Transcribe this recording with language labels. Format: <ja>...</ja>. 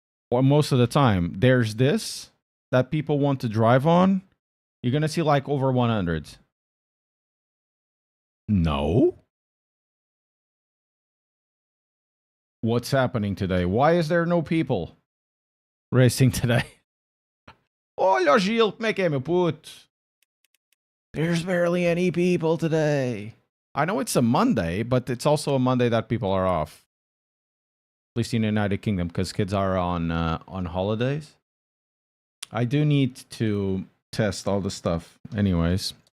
<en>Or most of the time. There's this that people want to drive on. You're going to see like over 100. No? What's happening today? Why is there no people racing today?</en> <pt>Olha, Gil, como é que é, meu puto?</pt> <en>There's barely any people today. I know it's a Monday, but it's also a Monday that people are off. At least in the United Kingdom, because kids are on holidays. I do need to test all the stuff anyways.</en>